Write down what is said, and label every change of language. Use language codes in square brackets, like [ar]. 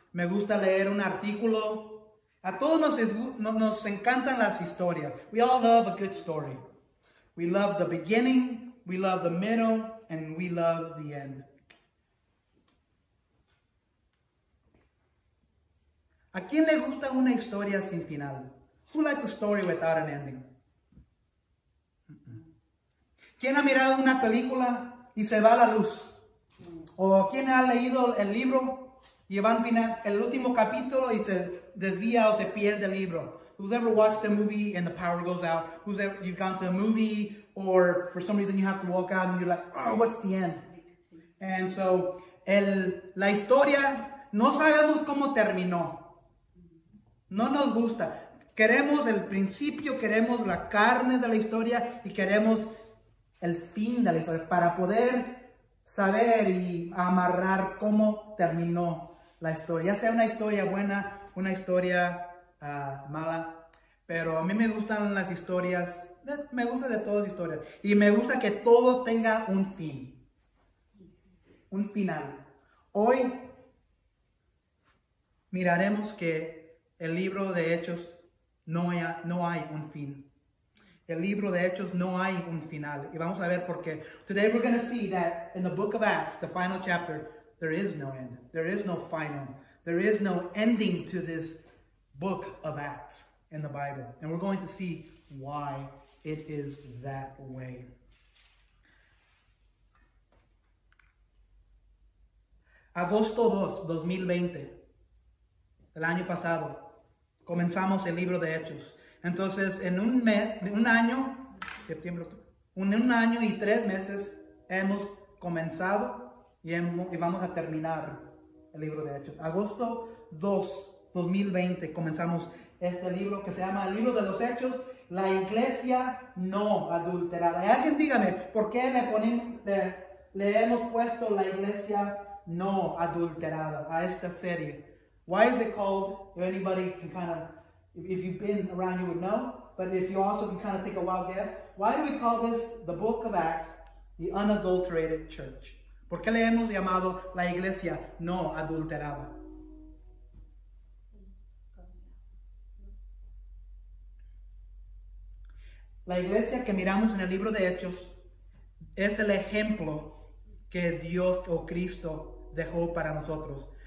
[es] Me gusta leer un artículo. A todos nos encantan las historias. [en] We all love a good story. We love the beginning, we love the middle, and we love the end. [es] ¿A quién le gusta una historia sin final? [en] Who likes a story without an ending? [es] ¿Quién ha mirado una película y se va la luz? ¿O quién ha leído el libro y va al final, el último capítulo y se desvía o se pierde el libro? [en] Who's ever watched a movie and the power goes out? You've gone to a movie or for some reason you have to walk out and you're like, oh, what's the end? And so, [es] la historia, no sabemos cómo terminó. No nos gusta. Queremos el principio, queremos la carne de la historia y queremos el fin de la historia para poder saber y amarrar cómo terminó la historia. Ya sea una historia buena, una historia mala. Pero a mí me gustan las historias, me gusta de todas las historias. Y me gusta que todo tenga un fin. Un final. Hoy miraremos que el libro de Hechos no hay un fin. El libro de Hechos no hay un final. Y vamos a ver por qué. [en] Today we're going to see that in the book of Acts, the final chapter, there is no end. There is no final. There is no ending to this book of Acts in the Bible. And we're going to see why it is that way. [es] Agosto 2, 2020, el año pasado, comenzamos el libro de Hechos. Entonces, en un año, septiembre, un año y 3 meses hemos comenzado y vamos a terminar el libro de Hechos. Agosto 2, 2020 comenzamos este libro que se llama el libro de los Hechos, la iglesia no adulterada. Y alguien dígame, ¿por qué le hemos puesto la iglesia no adulterada a esta serie? [en] Why is it called, if anybody can kind of, if you've been around you would know, but if you also can kind of take a wild guess, why do we call this, the book of Acts, the unadulterated church? [es] ¿Por qué le hemos llamado la iglesia no adulterada? La iglesia que miramos en el libro de Hechos es el ejemplo que Dios o Cristo dejó para nosotros.